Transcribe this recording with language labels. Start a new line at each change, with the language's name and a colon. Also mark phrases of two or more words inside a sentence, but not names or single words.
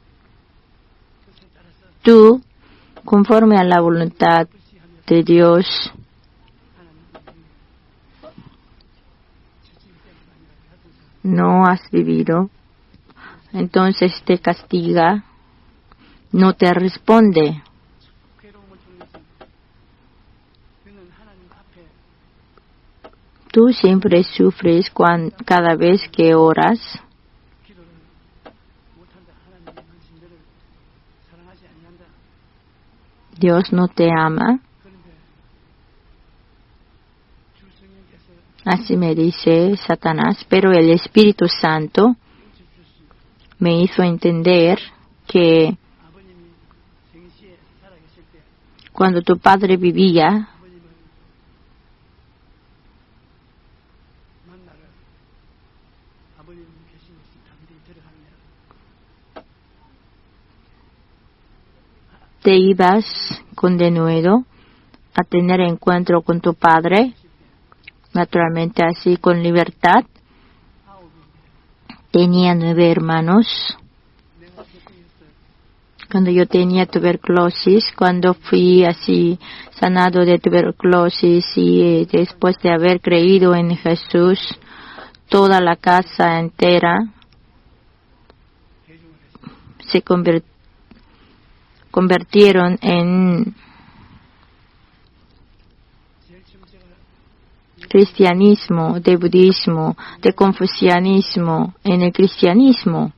Spanish: tú, conforme a la voluntad de Dios, no has vivido, entonces te castiga, no te responde. Tú siempre sufres cada vez que oras.
Korean: 기도를 못한다. 하나님의 당신들을 사랑하지 아니한다.
Spanish: Dios no te ama.
Korean: 그런데 주 성령께서
Spanish: Así me dice Satanás, pero el Espíritu Santo me hizo entender que
Korean: 아버님이 생시에 살아계실 때
Spanish: cuando tu padre vivía,
Korean: 아버님을 만나러 아버님 계신 곳에 당신이 들어가느냐.
Spanish: te ibas con denuedo a tener encuentro con tu padre, naturalmente así con libertad. Tenía 9 hermanos.
Korean: 내가 교통했어요.
Spanish: Cuando yo tenía tuberculosis, cuando fui así sanado de tuberculosis y después de haber creído en Jesús, toda la casa entera se convirtieron en cristianismo, de budismo, de confucianismo, en el cristianismo.